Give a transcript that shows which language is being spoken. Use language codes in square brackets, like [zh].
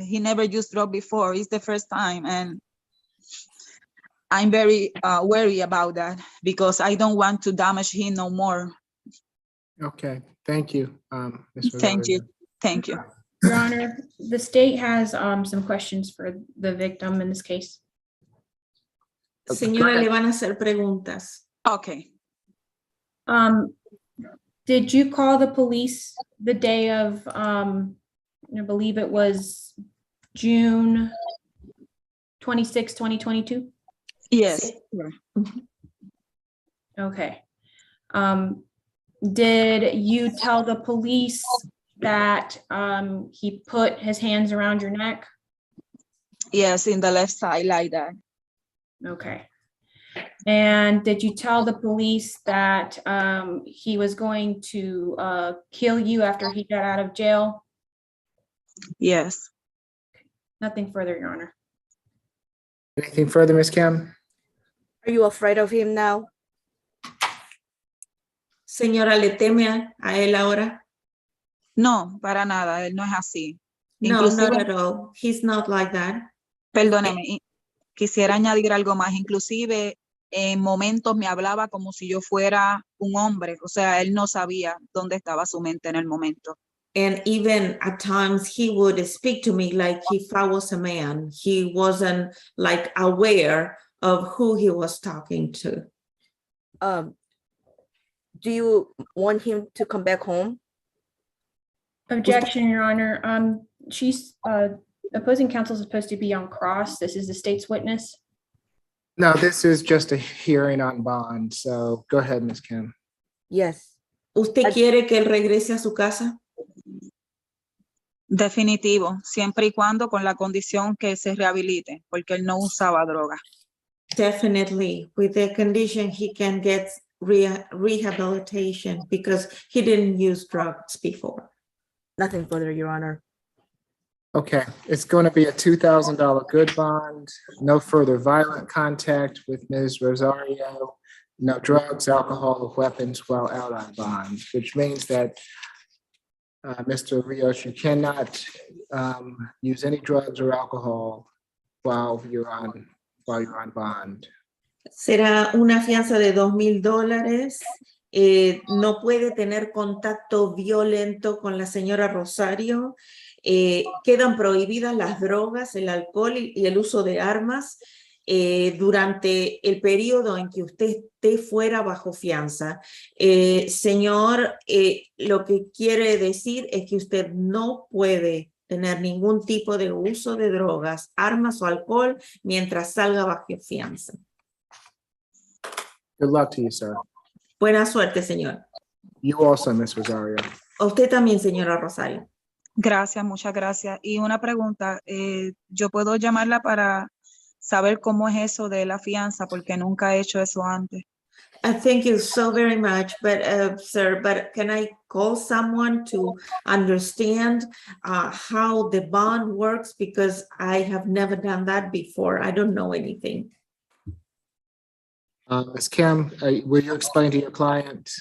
[en] He never used drugs before. It's the first time, and I'm very worried about that because I don't want to damage him no more. Okay, thank you, Ms. Thank you. Thank you. Your Honor, the state has some questions for the victim in this case. [es] Señora, le van a hacer preguntas. [en] Okay. Did you call the police the day of, I believe it was June 26, 2022? Yes. Okay. Did you tell the police that he put his hands around your neck? Yes, in the left side like that. Okay. And did you tell the police that he was going to kill you after he got out of jail? Yes. Nothing further, Your Honor. Anything further, Ms. Kim? Are you afraid of him now? [es] Señora, ¿le teme a él ahora? No, para nada. Él no es así. [en] No, [es] Inclusive, [en] not at all. He's not like that. [es] perdóneme, quisiera añadir algo más. Inclusive, en momentos me hablaba como si yo fuera un hombre. O sea, él no sabía dónde estaba su mente en el momento. [en] And even at times he would speak to me like if I was a man. He wasn't like aware of who he was talking to. Do you want him to come back home? Objection, Your Honor. She's opposing counsel is supposed to be on cross. This is the state's witness. No, this is just a hearing on bond. So go ahead, Ms. Kim. Yes. [es] ¿Usted quiere que él regrese a su casa? Definitivo, siempre y cuando con la condición que se rehabilite, porque él no usaba droga. [en] Definitely, with the condition he can get rehabilitation because he didn't use drugs before. Nothing further, Your Honor. Okay, it's going to be a $2,000 good bond, no further violent contact with Ms. Rosario, no drugs, alcohol, or weapons while out on bond, which means that Mr. Rios, you cannot use any drugs or alcohol while you're on bond. [es] Será una fianza de $2,000. No puede tener contacto violento con la señora Rosario. Quedan prohibidas las drogas, el alcohol y el uso de armas durante el periodo en que usted esté fuera bajo fianza. Señor, lo que quiere decir es que usted no puede tener ningún tipo de uso de drogas, armas o alcohol mientras salga bajo fianza. [en] Good luck to you, sir. [es] Buena suerte, señor. [en] You also, Ms. Rosario. [es] A usted también, señora Rosario. Gracias, muchas gracias. Y una pregunta, ¿yo puedo llamarla para saber cómo es eso de la fianza? Porque nunca he hecho eso antes. [en] Thank you so very much, but sir, but can I call someone to understand how the bond works? Because I have never done that before. I don't know anything. Ms. Kim, will you explain to your client?